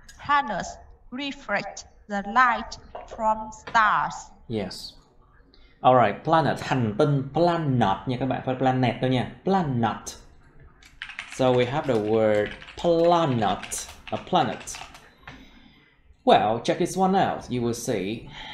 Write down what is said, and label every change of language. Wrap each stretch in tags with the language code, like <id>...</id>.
<en>Planets reflect the light from stars. Yes.</en> <vi>Alright, planet, hành tinh, planet nha các bạn, phải planet đâu nha, planet.</vi> <en>So we have the word planet, a planet. Well, check this one out, you will see.</en>